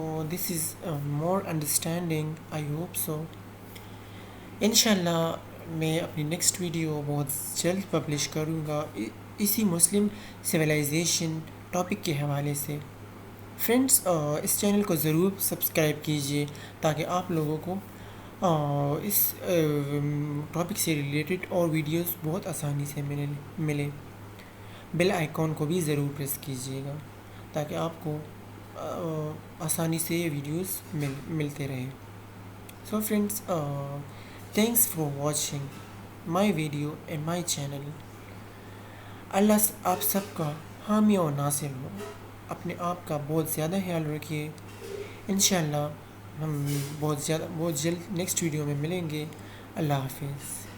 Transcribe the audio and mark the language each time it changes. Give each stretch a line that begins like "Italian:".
English: This is more understanding. I hope so.
Urdu: انشاءاللہ میں اپنی نیکسٹ ویڈیو بہت جلد پبلش کروں گا اسی مسلم سویلائزیشن ٹاپک کے حوالے سے. فرینڈس اس چینل کو ضرور سبسکرائب کیجیے تاکہ آپ لوگوں کو اس ٹاپک سے ریلیٹڈ اور ویڈیوز بہت آسانی سے ملے. بیل آئیکن کو بھی ضرور پریس کیجیے گا تاکہ آپ کو آسانی سے یہ ویڈیوز ملتے رہیں.
English: So friends, thanks for watching my video and my channel.
Urdu: اللہ آپ سب کا حامی و ناصر ہو. اپنے آپ کا بہت زیادہ خیال رکھیے. انشاءاللہ ہم بہت جلد نیکسٹ ویڈیو میں ملیں گے. اللہ حافظ.